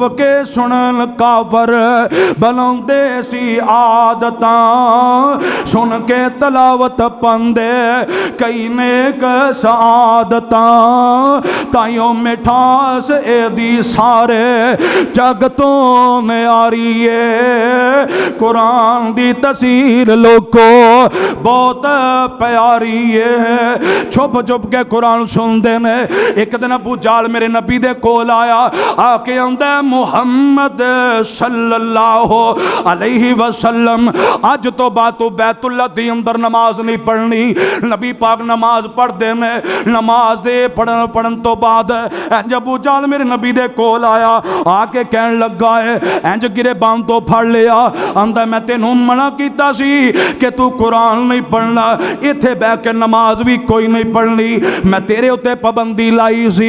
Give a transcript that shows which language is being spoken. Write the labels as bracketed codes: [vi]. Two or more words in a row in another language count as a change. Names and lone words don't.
[pa] ਕੇ ਸੁਣਨ ਕਾਫ਼ਿਰ ਬਣਾਉਂਦੇ ਸੀ ਆਦਤਾਂ ਸੁਣ ਕੇ ਤਲਾਵਤ ਪਾਂਦੇ ਕਈ ਨੇਕ ਸਆਦਤਾਂ ਤਾਹੀਓਂ ਮਿਠਾਸ ਏਦੀ ਸਾਰੇ ਜੱਗ ਤੋਂ ਨਿਆਰੀ ਹੈ ਕੁਰਾਨ ਦੀ ਤਾਸੀਰ ਲੋਕੋ ਬਹੁਤ ਪਿਆਰੀ ਹੈ। ਛੁਪ ਛੁਪ ਕੇ ਕੁਰਾਨ ਸੁਣਤੇ ਨੇ। ਏਕ ਦਿਨ ਅਬੂ ਜਾਲ ਮੇਰੇ ਨਬੀ ਦੇ ਕੋਲ ਆਇਆ ਆਕੇ ਆਂਦਾ ਮੁਹੰਮਦ [ar] صلى الله عليه وسلم [pa] ਅੱਜ ਤੋਂ ਬਾਅਦ ਤੂੰ ਬੈਤੁੱਲਾ ਦੇ ਅੰਦਰ ਨਮਾਜ਼ ਨਹੀਂ ਪੜ੍ਹਨੀ। ਨਬੀ ਪਾਕ ਨਮਾਜ਼ ਪੜ੍ਹਤੇ ਨੇ ਨਮਾਜ਼ ਦੇ ਪੜ੍ਹਨ ਤੋਂ ਬਾਅਦ ਇੰਜ ਅਬੂ ਜਾਲ ਮੇਰੇ ਨਬੀ ਦੇ ਕੋਲ ਆਇਆ ਆਕੇ ਕਹਿਣ ਲੱਗਾ ਹੈ ਇੰਜ ਗਿਰੇਬਾਨ ਤੋਂ ਫੜ ਲਿਆ ਆਂਦਾ ਮੈਂ ਤੈਨੂੰ ਮਨਾ ਕੀਤਾ ਸੀ ਕਿ ਤੂੰ ਕੁਰਾਨ ਨਹੀਂ ਪੜ੍ਹਨਾ ਇੱਥੇ ਬਹਿ ਕੇ ਨਮਾਜ਼ ਭੀ ਕੋਈ ਨਹੀਂ ਪੜ੍ਹਨੀ ਮੈਂ ਤੇਰੇ ਉੱਤੇ ਪਾਬੰਦੀ ਲਾਈ ਸੀ।